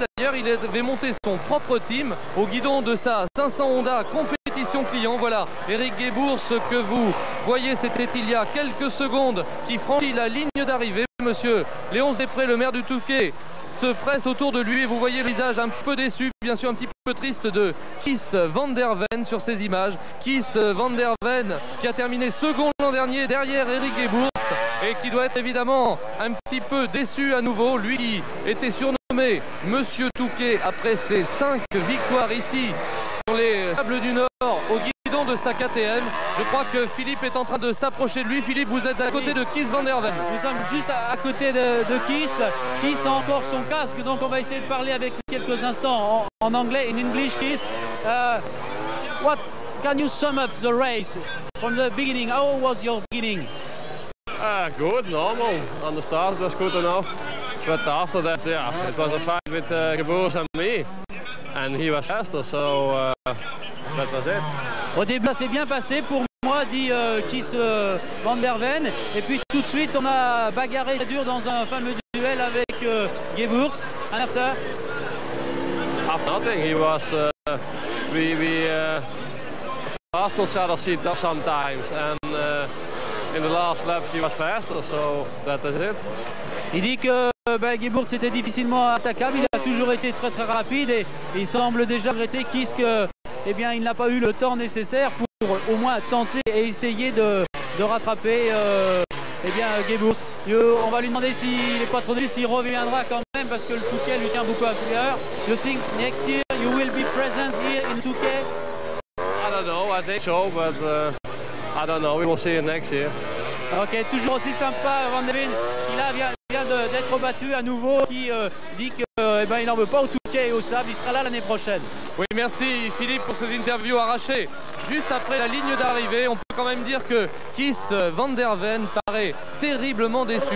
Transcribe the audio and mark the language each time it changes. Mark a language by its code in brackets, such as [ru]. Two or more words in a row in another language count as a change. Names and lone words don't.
[fr] D'ailleurs, il avait monté son propre team au guidon de sa 500 Honda compétition client. Voilà, Eric Gebours, ce que vous voyez, c'était il y a quelques secondes, qui franchit la ligne d'arrivée. Monsieur Léonce Després, le maire du Touquet, se presse autour de lui et vous voyez le visage un peu déçu, bien sûr un petit peu triste, de Kees van der Ven sur ces images. Kees van der Ven qui a terminé second l'an dernier derrière Eric Gebours et qui doit être évidemment un petit peu déçu à nouveau. Lui qui était surnommé Monsieur Touquet après ses 5 victoires ici sur les Sables du Nord au guidon de sa KTM. Je crois que Philippe est en train de s'approcher de lui. Philippe, vous êtes à côté de Kees van der Ven. Nous sommes juste à côté de Kees. Kees a encore son casque, donc on va essayer de parler avec lui quelques instants en anglais, [en] in English. Kees, what can you sum up the race from the beginning? How was your beginning? Good, normal. On the start it was good enough. But after that, yeah, it was a fight with Geboers and me. And he was faster, so that was it. [fr] Au début, ça s'est bien passé pour moi, dit Kees van der Ven. Et puis tout de suite, on a bagarré dur dans un fameux duel avec Geboers. [en] And after? After nothing, he was. We passed each other seat up sometimes, and in the last lap he was faster, so that is it. [fr] Il dit que Geboers était difficilement attaquable, il a toujours été très très rapide et il semble déjà regretter Kees que, eh bien, il n'a pas eu le temps nécessaire pour au moins tenter et essayer de rattraper eh bien, Geboers. On va lui demander s'il n'est pas trop dur, s'il reviendra quand même parce que le Touquet lui tient beaucoup à cœur. [en] You think next year you will be present here in Touquet? I don't know, I think so, but I don't know, we will see it next year. [fr] Ok, toujours aussi sympa, Van der Ven. Il vient d'être battu à nouveau, qui dit qu'il eh n'en veut pas au Touquet et au sable, il sera là l'année prochaine. Oui, merci Philippe pour cette interview arrachée juste après la ligne d'arrivée. On peut quand même dire que Kees van der Ven paraît terriblement déçu.